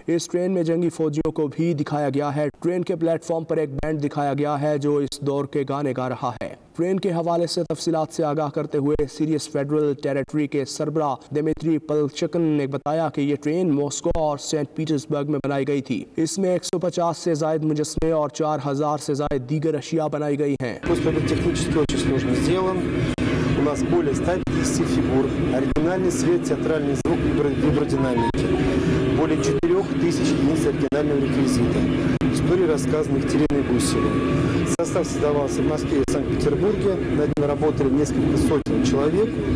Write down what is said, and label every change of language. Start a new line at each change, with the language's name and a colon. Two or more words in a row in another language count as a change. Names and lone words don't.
Urdu: اس ٹرین میں جنگی فوجیوں کو بھی دکھایا گیا ہے۔ ٹرین کے پلیٹ فارم پر ایک بینڈ دکھایا گیا ہے جو اس دور کے گانے گا رہا ہے. ٹرین کے حوالے سے تفصیلات سے آگاہ کرتے ہوئے سیریس فیڈرل ٹیریٹری کے سربراہ دمتری پلچکن نے بتایا کہ یہ ٹرین ماسکو اور سینٹ پیٹرزبرگ میں بنائی گئی تھی. اس میں 150 سے زائد مجسمے اور 4000 سے زائد دیگر اشیاء بنائی گئی ہیں.
Russian: У нас более 150 фигур, оригинальный свет, театральный звук, вибродинамики, более 4000 единиц оригинального реквизита, истории, рассказанных Тереной Гусевой. Состав создавался в Москве и Санкт-Петербурге, над ним работали несколько сотен человек.